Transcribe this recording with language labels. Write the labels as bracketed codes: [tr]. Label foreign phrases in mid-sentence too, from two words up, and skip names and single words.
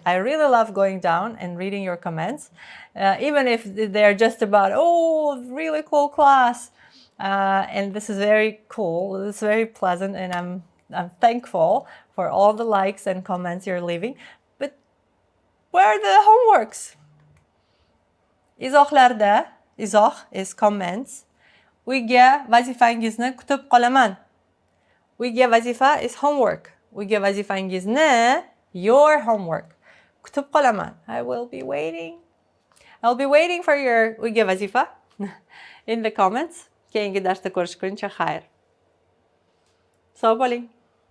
[en] I really love going down and reading your comments, even if they're just about, oh, really cool class. And this is very cool, this is very pleasant, and I'm thankful for all the likes and comments you're leaving. But where are the homeworks? [uz] Izohlarda, izoh [en] is comments. [uz] Uyga vazifangizni kutib qolaman. Uyga vazifa [en] is homework. [uz] Uyga vazifangizni, [en] your homework, [uz] kutib qolaman. [en] I will be waiting. I'll be waiting for your [uz] uyga vazifa [en] in the comments. [uz] Keyingi darsda ko'rishguncha xayr. Sog' bo'ling.